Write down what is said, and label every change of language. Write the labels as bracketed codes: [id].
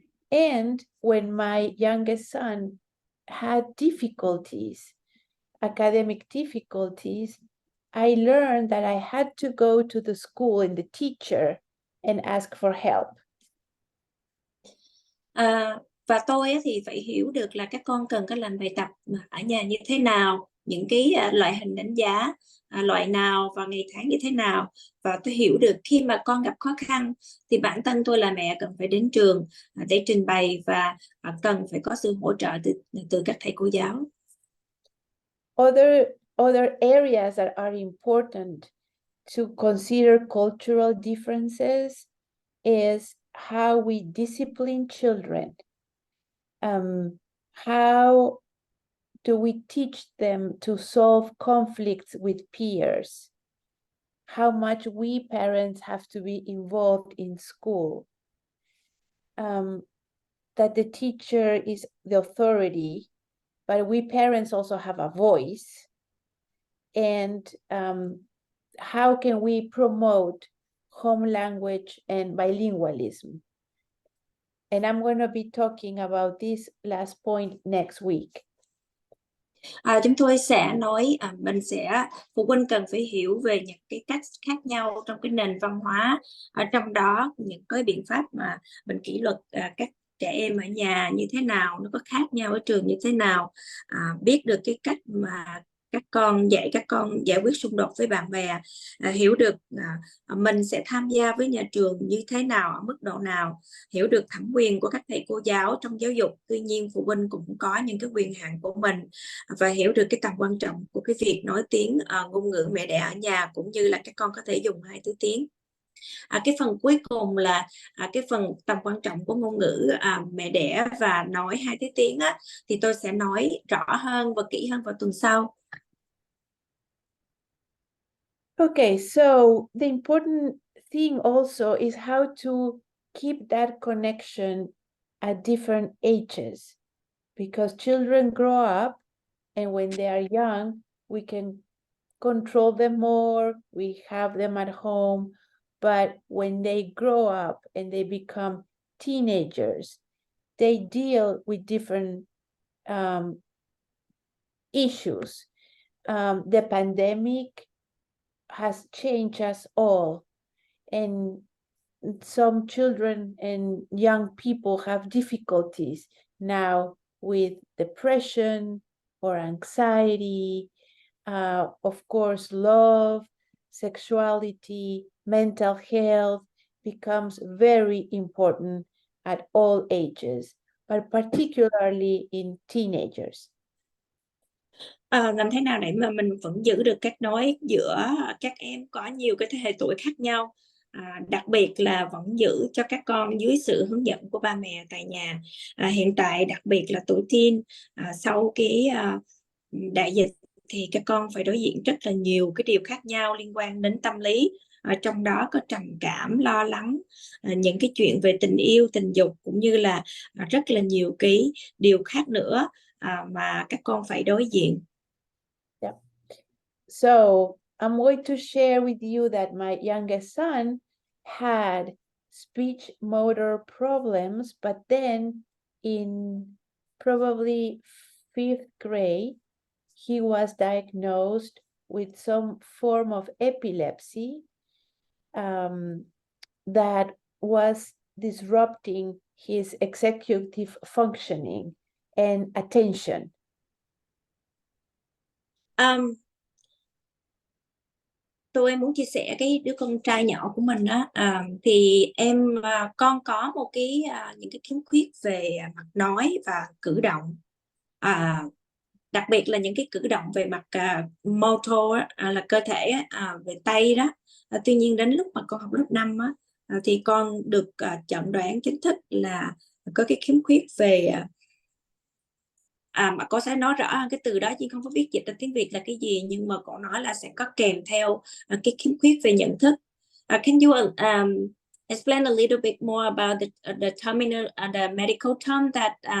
[en] And when my youngest son had difficulties, academic difficulties, I learned that I had to go to the school and the teacher and ask for help. [vi] Và tôi thì phải hiểu được là các con cần có làm bài tập ở nhà như thế nào, những cái loại hình đánh giá loại nào và ngày tháng như thế nào, và tôi hiểu được khi mà con gặp khó khăn thì bản thân tôi là mẹ cần phải đến trường để trình bày và cần phải có sự hỗ trợ từ các thầy cô giáo. [en] Other areas that are important to consider cultural differences is how we discipline children. How do we teach them to solve conflicts with peers? How much we parents have to be involved in school? That the teacher is the authority, but we parents also have a voice. And how can we promote home language and bilingualism? And I'm going to be talking about this last point next week. [vi] Chúng tôi sẽ nói phụ huynh cần phải hiểu về những cái cách khác nhau trong cái nền văn hóa, ở trong đó những cái biện pháp mà mình kỷ luật các trẻ em ở nhà như thế nào, nó có khác nhau ở trường như thế nào, biết được cái cách mà các con giải quyết xung đột với bạn bè, hiểu được mình sẽ tham gia với nhà trường như thế nào, ở mức độ nào, hiểu được thẩm quyền của các thầy cô giáo trong giáo dục. Tuy nhiên phụ huynh cũng có những cái quyền hạn của mình, và hiểu được cái tầm quan trọng của cái việc nói tiếng ngôn ngữ mẹ đẻ ở nhà, cũng như là các con có thể dùng 2 thứ tiếng. Cái phần cuối cùng là cái phần tầm quan trọng của ngôn ngữ mẹ đẻ và nói 2 thứ tiếng thì tôi sẽ nói rõ hơn và kỹ hơn vào tuần sau. [en] Okay, so the important thing also is how to keep that connection at different ages, because children grow up, and when they are young, we can control them more, we have them at home, but when they grow up and they become teenagers, they deal with different issues. The pandemic has changed us all, and some children and young people have difficulties now with depression or anxiety, of course, love, sexuality, mental health becomes very important at all ages, but particularly in teenagers. [vi] Làm thế nào để mà mình vẫn giữ được kết nối giữa các em có nhiều cái thế hệ tuổi khác nhau, đặc biệt là vẫn giữ cho các con dưới sự hướng dẫn của ba mẹ tại nhà. Hiện tại đặc biệt là tuổi teen, sau cái đại dịch thì các con phải đối diện rất là nhiều cái điều khác nhau liên quan đến tâm lý, trong đó có trầm cảm, lo lắng, những cái chuyện về tình yêu, tình dục, cũng như là rất là nhiều cái điều khác nữa mà các con phải đối diện. [en] Yeah. So I'm going to share with you that my youngest son had speech motor problems, but then in probably 5th grade, he was diagnosed with some form of epilepsy that was disrupting his executive functioning and attention. [vi] Tôi muốn chia sẻ cái đứa con trai nhỏ của mình đó, thì con có một những cái khiếm khuyết về mặt nói và cử động, đặc biệt là những cái cử động về mặt motor là cơ thể về tay đó. Tuy nhiên đến lúc mà con học lớp 5 thì con được chẩn đoán chính thức là có cái khiếm khuyết về mà con sẽ nói rõ hơn cái từ đó chứ không có biết dịch ra tiếng Việt là cái gì, nhưng mà con nói là sẽ có kèm theo cái khiếm khuyết về nhận thức. [en] Can you explain a little bit more about the terminal, the medical term that